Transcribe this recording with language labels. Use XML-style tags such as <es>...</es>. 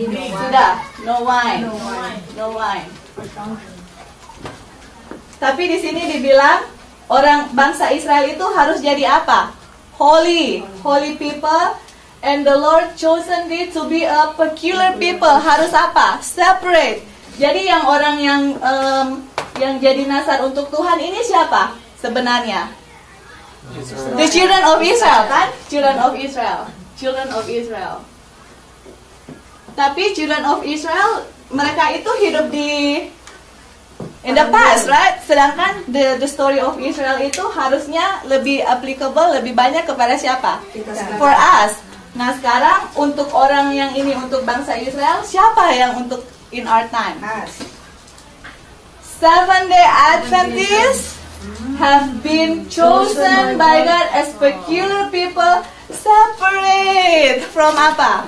<id>Sudah.</id> <en>No wine. No wine.</en> <id>Tapi di sini dibilang orang bangsa Israel itu harus jadi apa?</id> <en>Holy. Holy people. And the Lord chosen thee to be a peculiar people.</en> <id>Harus apa? Separate. Jadi yang orang yang jadi Nasar untuk Tuhan ini siapa sebenarnya?</id> <en>The children of Israel kan? Children of Israel. Children of Israel. Tapi children of Israel</en> <id>mereka itu hidup</id> <en>in the past, right?</en> <id>Sedangkan</id> <en>the story of Israel</en> <id>itu harusnya lebih applicable, lebih banyak kepada siapa?</id> <en>For us.</en> <id>Nah sekarang untuk orang yang ini, untuk bangsa Israel, siapa yang untuk</id> <en>in our time? Seventh-day Adventists have been chosen by God as peculiar people, separate from apa?</en>